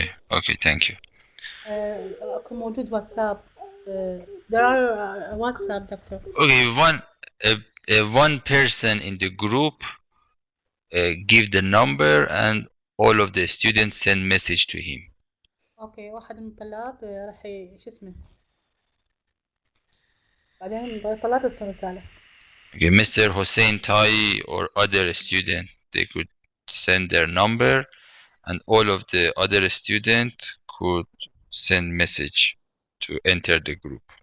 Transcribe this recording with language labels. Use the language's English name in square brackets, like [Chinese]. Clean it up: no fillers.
[English] Okay, thank you. [Arabic] أكو موجود واتساب. [English] There are WhatsApp, Doctor. Okay, one person in the group give the number and all of the students send message to him. [Arabic] Okay, واحد من الطلاب راح شو اسمه. بعدين الطلاب يرسلوا رسالة. [English] Okay, Mr. Hossein Tai or other student, they could send their number and all of the other students could send message to enter the group.